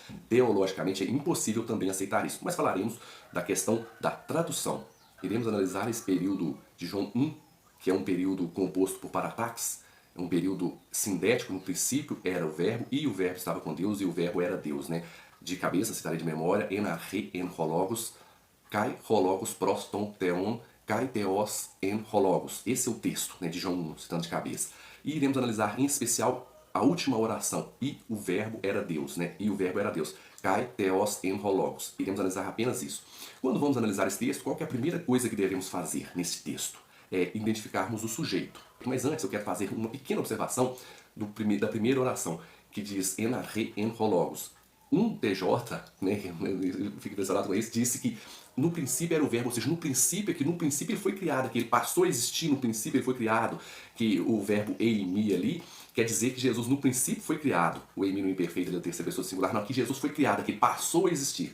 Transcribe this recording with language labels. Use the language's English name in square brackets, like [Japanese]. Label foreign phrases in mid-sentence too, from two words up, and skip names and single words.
[Portuguese] Teologicamente é impossível também aceitar isso. Mas falaremos da questão da tradução. Iremos analisar esse período de João 1, que é um período composto por parataques, é um período sindético. No princípio era o verbo, e o verbo estava com Deus, e o verbo era Deus, né? De cabeça, citarei de memória, [Greek] ἐν ἀρχῇ ἦν ὁ λόγος, καὶ ὁ λόγος πρὸς τὸν θεόν, καὶ θεὸς ἦν ὁ λόγος. [Portuguese] Esse é o texto, né, de João 1, citando de cabeça. E iremos analisar em especial a última oração, e o verbo era Deus, né? E o verbo era Deus. [Greek] Καὶ θεὸς ἦν ὁ λόγος. [Portuguese] Iremos analisar apenas isso. Quando vamos analisar esse texto, qual que é a primeira coisa que devemos fazer nesse texto? É identificarmos o sujeito. Mas antes eu quero fazer uma pequena observação da primeira oração, que diz [Greek] ἐν ἀρχῇ ἦν ὁ λόγος. [Portuguese] Um TJ, né, eu fico impressionado com isso, disse que no princípio era o verbo, ou seja, no princípio ele foi criado, que ele passou a existir, no princípio ele foi criado, que o verbo eimi ali quer dizer que Jesus no princípio foi criado. O eimi no imperfeito da terceira pessoa singular, não, que Jesus foi criado, que ele passou a existir.